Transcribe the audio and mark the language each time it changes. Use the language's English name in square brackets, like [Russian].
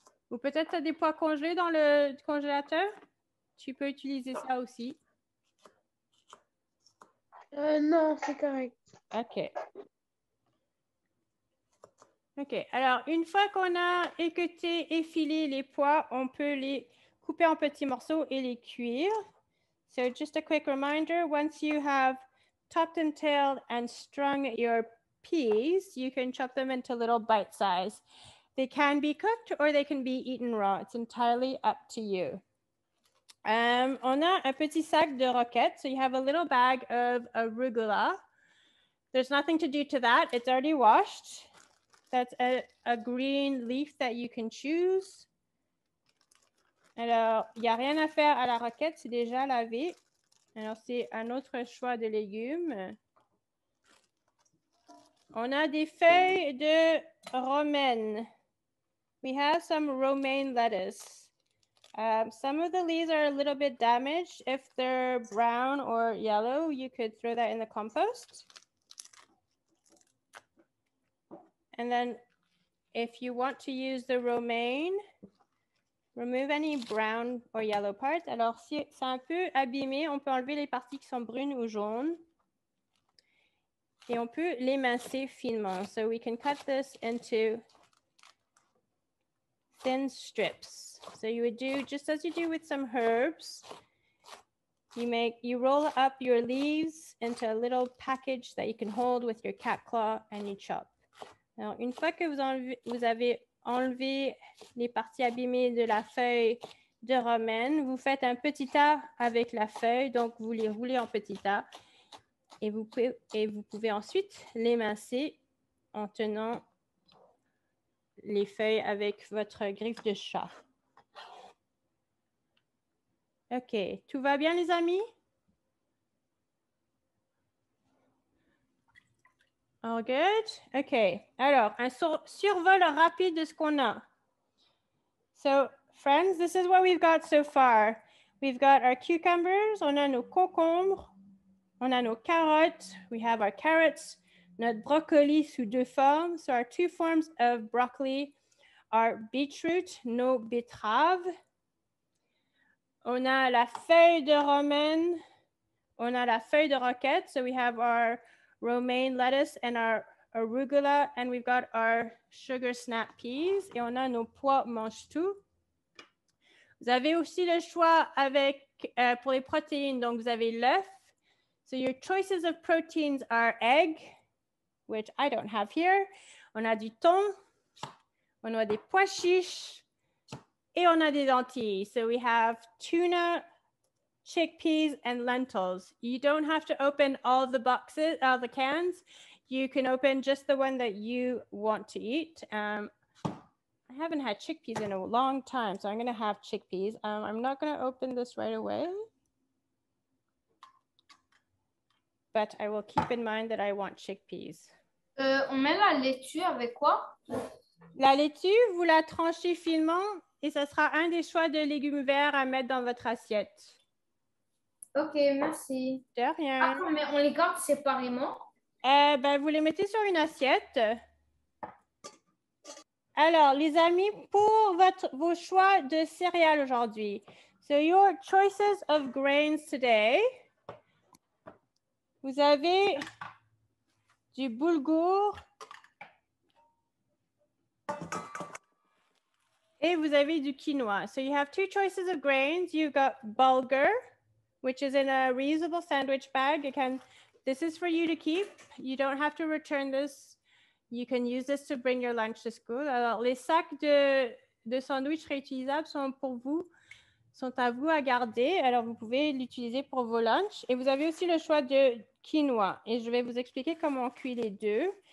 [French] Ou peut-être tu as des pois congelés dans le congélateur. Tu peux utiliser ça aussi. Non, c'est correct. OK. OK. Alors, une fois qu'on a équeuté et filé les pois, on peut les couper en petits morceaux et les cuire. [English] So just a quick reminder, once you have topped and tailed and strung your peas, you can chop them into little bite size. They can be cooked or they can be eaten raw. It's entirely up to you. [French] On a un petit sac de roquettes. [English] So you have a little bag of arugula. There's nothing to do to that. It's already washed. That's a green leaf that you can choose. [French] Alors, il n'y a rien à faire à la roquette, c'est déjà lavé. Alors, c'est un autre choix de légumes. On a des feuilles de romaine. [English] We have some romaine lettuce. Some of the leaves are a little bit damaged. If they're brown or yellow, you could throw that in the compost. And then if you want to use the romaine, remove any brown or yellow parts. [French] Alors, si c'est un peu abîmé, on peut enlever les parties qui sont brunes ou jaunes. Et on peut l'émincer finement. [English] So we can cut this into thin strips. So you would do, just as you do with some herbs, you roll up your leaves into a little package that you can hold with your cat claw and you chop. [French] Alors, une fois que vous avez enlevé les parties abîmées de la feuille de romaine, vous faites un petit tas avec la feuille, donc vous les roulez en petits tas et vous pouvez ensuite l'émincer en tenant les feuilles avec votre griffe de chat. OK, tout va bien les amis? [English] All good? [French] OK. Alors, un survol rapide de ce qu'on a. [English] So, friends, this is what we've got so far. We've got our cucumbers, [French] on a nos concombres, on a nos carottes, [English] we have our carrots, [French] notre brocoli sous deux formes. [English] So, our two forms of broccoli are beetroot, [French] nos betteraves. On a la feuille de romaine, on a la feuille de roquette. [English] So, we have our romaine lettuce and our arugula, and we've got our sugar snap peas, [French] et on a nos pois mange-tout. Vous avez aussi le choix avec, pour les protéines, donc vous avez l'œuf. [English] So your choices of proteins are egg, which I don't have here. [French] On a du thon, on a des pois chiches, et on a des lentilles. [English] So we have tuna, chickpeas, and lentils. You don't have to open all the boxes, all the cans. You can open just the one that you want to eat. I haven't had chickpeas in a long time, so I'm going to have chickpeas. I'm not going to open this right away, but I will keep in mind that I want chickpeas. [French] On met la laitue avec quoi? La laitue, vous la tranchez finement et ça sera un des choix de légumes verts à mettre dans votre assiette. Ok, merci. De rien. Ah, mais on les garde séparément? Vous les mettez sur une assiette. Alors, les amis, pour vos choix de céréales aujourd'hui. [English] So, your choices of grains today. [French] Vous avez du boulgour. Et vous avez du quinoa. [English] So, you have two choices of grains. You've got bulgur, which is in a reusable sandwich bag. This is for you to keep. You don't have to return this. You can use this to bring your lunch to school. [French] Alors, les sacs de sandwich réutilisables sont pour vous, sont à vous à garder. Alors, vous pouvez l'utiliser pour vos lunchs. Et vous avez aussi le choix de quinoa. Et je vais vous expliquer comment on cuit les deux.